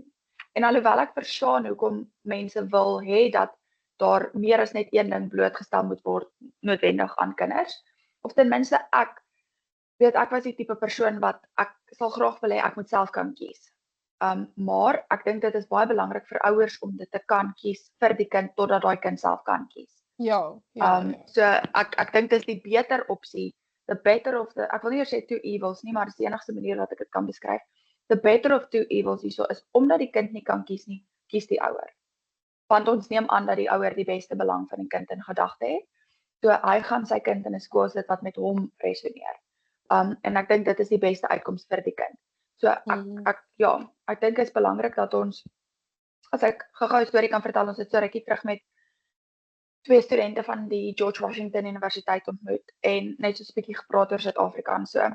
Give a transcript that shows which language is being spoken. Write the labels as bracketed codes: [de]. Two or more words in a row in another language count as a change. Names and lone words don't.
[af] En alhoewel ek verstaan hoekom mense wil hê dat daar meer as net een ding blootgestel moet word noodwendig aan kinders, of ten minste ek was die tipe persoon wat ek sal graag wil hê ek moet self kan kies. Maar ek dink dit is baie belangrik vir ouers om dit te kan kies vir die kind totdat daai kind self kan kies. So ek dink dis die beter opsie, [en] the better of the, [af] ek wil nie sê [en] two evils [af] nie, maar dis die enigste manier wat ek dit kan beskryf. [en] The better of two evils [af] hierso is, omdat die kind nie kan kies nie, kies die ouer. Want ons neem aan dat die ouer die beste belang van die kind in gedagte het. So hy gaan sy kind in 'n skool sit wat met hom resoneer. En ek dink dit is die beste uitkoms vir die kind. So ek dink dit is belangrik dat ons, as ek gou-gou 'n storie kan vertel, ons het so rukkie terug met 2 studente van die George Washington Universiteit ontmoet en net so 'n bietjie gepraat oor Suid-Afrika en so.